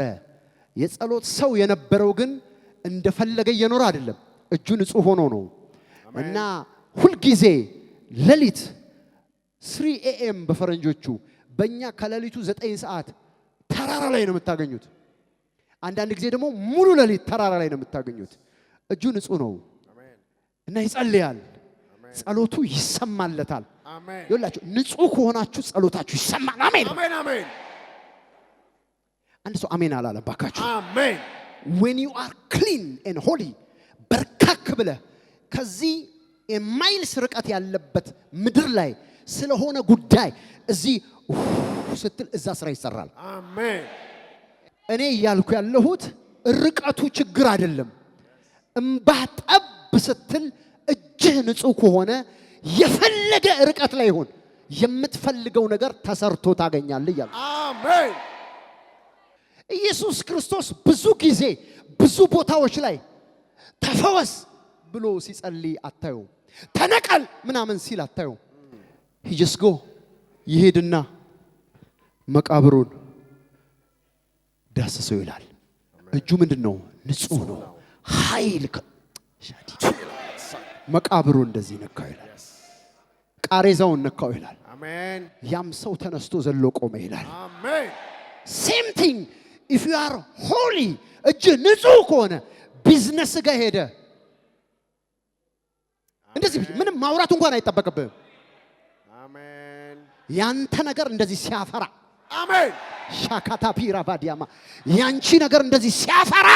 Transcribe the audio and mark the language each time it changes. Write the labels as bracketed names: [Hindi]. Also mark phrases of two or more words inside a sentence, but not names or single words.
[Amharic] የጸሎት ሰው የነበረው ግን እንደፈለገ እየኖረ አይደለም። እጁ ንጹህ ሆኖ ነው። እና ሁል ጊዜ ሌሊት 3 AM በፈረንጆቹ በእኛ ከሌሊቱ 9 ሰዓት ተራራ ላይ ነው የምታገኙት። አንዳንድ ጊዜ ደግሞ ሙሉ ሌሊት ተራራ ላይ ነው የምታገኙት። እጁ ንጹህ ነው እና ይጸልያል። ጸሎቱ ይሰማለታል። አሜን። ይኸውላችሁ ንጹህ ከሆናችሁ ጸሎታችሁ ይሰማል። አሜን። አሜን። አሜን። አንድ ሰው አሜን አላለም ባካችሁ። አሜን። [English] when you are clean and holy [Amharic] በርካክ ብለህ ከዚህ የማይልስ ርቀት ያለበት ምድር ላይ ስለሆነ ጉዳይ እዚህ ስትል እዛ ስራ ይሰራል። አሜን። እኔ እያልኩ ያለሁት ርቀቱ ችግር አይደለም። እምባ ጠብ ስትል እጅህ ንጹህ ከሆነ የፈለገ ርቀት ላይ ይሁን የምትፈልገው ነገር ተሰርቶ ታገኛለህ ይላል። አሜን። ኢየሱስ ክርስቶስ ብዙ ጊዜ ብዙ ቦታዎች ላይ ተፈወስ ብሎ ሲጸልይ አታዩ። ተነቀል ምናምን ሲል አታዩ። [English] he just go [Amharic] ይሄድና መቃብሩን ዳሰሰው ይላል። እጁ ምንድነው? ንጹህ ነው። ኃይል መቃብሩን እንደዚህ ነካው ይላል። ቃሬዛውን ነካው ይላል። አሜን። ያም ሰው ተነስቶ ዘሎ ቆመ ይላል። አሜን። [English] same thing if you are holy [Amharic] እጅ ንጹህ ከሆነ ቢዝነስ ጋር ሄደ እንደዚህ ምንም ማውራት እንኳን አይጠበቅብህም። አሜን። ያንተ ነገር እንደዚህ ሲያፈራ አሜን። ሻካታ ፒራ ባዲያማ ያንቺ ነገር እንደዚህ ሲያፈራ